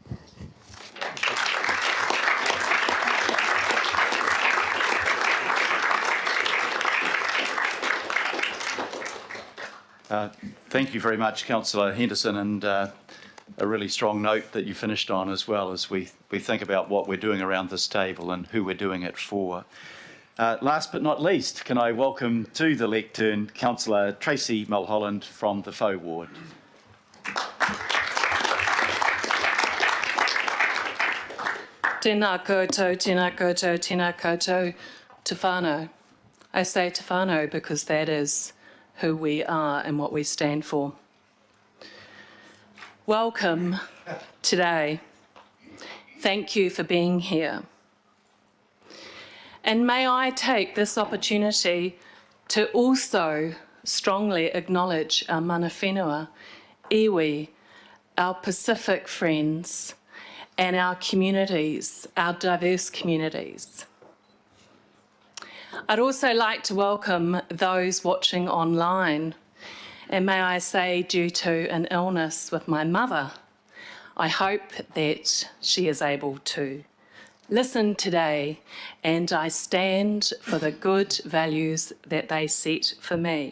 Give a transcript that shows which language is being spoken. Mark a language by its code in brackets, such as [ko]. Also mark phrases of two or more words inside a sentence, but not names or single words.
[en] Thank you very much, Councillor Henderson, and a really strong note that you finished on as well as we think about what we're doing around this table and who we're doing it for. Last but not least, can I welcome to the lectern Councillor Tracy Mulholland from the Faux Ward. [mi] Tēnā koutou, tēnā koutou, tēnā koutou, te whānau. [en] I say [mi] te whānau [en] because that is who we are and what we stand for. Welcome today. Thank you for being here. And may I take this opportunity to also strongly acknowledge our [mi] mana whenua, [en] iwi, our Pacific friends, and our communities, our diverse communities. I'd also like to welcome those watching online. And may I say, due to an illness with my mother, I hope that she is able to listen today, and I stand for the good values that they set for me.